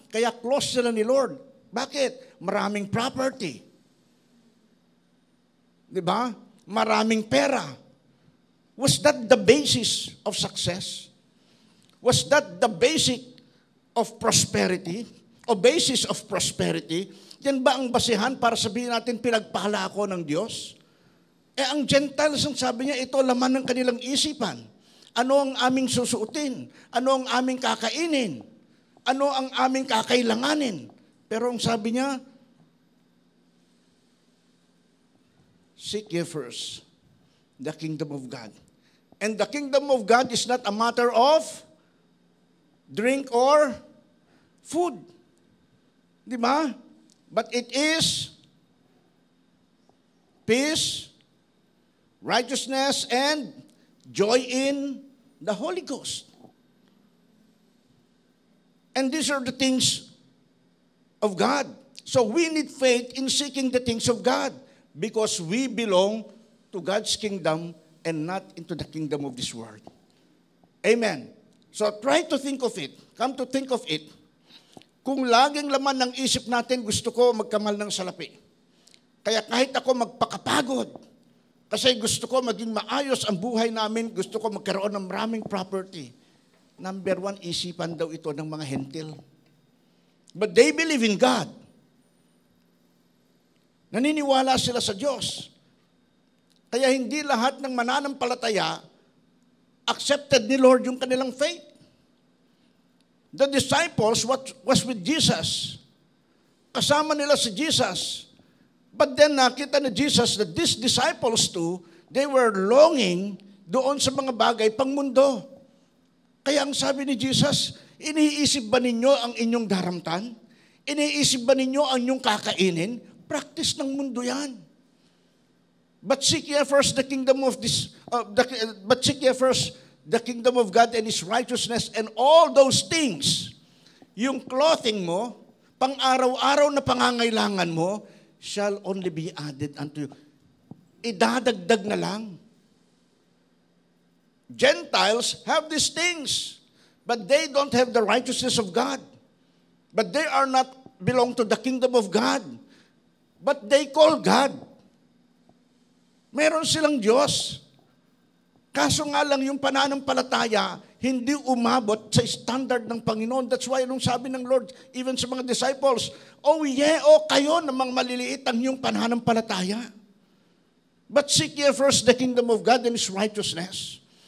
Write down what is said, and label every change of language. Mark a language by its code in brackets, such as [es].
[tl] Kaya close sila ni Lord. Bakit? Maraming property. Di ba? Maraming pera. [en] Was that the basis of success? Was that the basic of prosperity? O basis of prosperity? [tl] Yan ba ang basihan para sabihin natin pinagpala ako ng Diyos? Ang Gentiles, ang sabi niya, ito laman ng kanilang isipan. Ano ang aming susuotin? Ano ang aming kakainin? Ano ang aming kakailanganin? Pero ang sabi niya, [en] seek ye first the kingdom of God. And the kingdom of God is not a matter of drink or food. [tl] Di ba? [en] But it is peace, righteousness, and joy in the Holy Ghost. And these are the things of God. So we need faith in seeking the things of God because we belong to God's kingdom and not into the kingdom of this world. Amen. So try to think of it. Come to think of it. [tl] Kung laging laman ng isip natin, gusto ko magkamal ng salapi. Kaya kahit ako magpakapagod, kasi gusto ko maging maayos ang buhay namin, gusto ko magkaroon ng maraming property. Number one, isipan daw ito ng mga hentil. [en] But they believe in God. [tl] Naniniwala sila sa Diyos. Kaya hindi lahat ng mananampalataya accepted ni Lord yung kanilang faith. [en] The disciples was with Jesus. [tl] Kasama nila si Jesus. [en] But then [tl] nakita ni Jesus [en] that these disciples too, they were longing [tl] doon sa mga bagay pang mundo. Kaya ang sabi ni Jesus, iniisip ba ninyo ang inyong daramtan? Iniisip ba ninyo ang inyong kakainin? Practice ng mundo yan. [en] But seek ye first the kingdom of the kingdom of God and His righteousness, and all those things, yung clothing mo, [tl] pang-araw-araw na pangangailangan mo, [en] shall only be added unto you. [tl] Idadagdag na lang. [en] Gentiles have these things but they don't have the righteousness of God. But they are not belong to the kingdom of God. But they call God. [tl] Meron silang Diyos. Kaso nga lang yung pananampalataya, hindi umabot sa standard ng Panginoon. [en] That's why [tl] nung sabi ng Lord, even sa mga disciples, kayo namang maliliit ang yung pananampalataya. [en] But seek ye first the kingdom of God and His righteousness.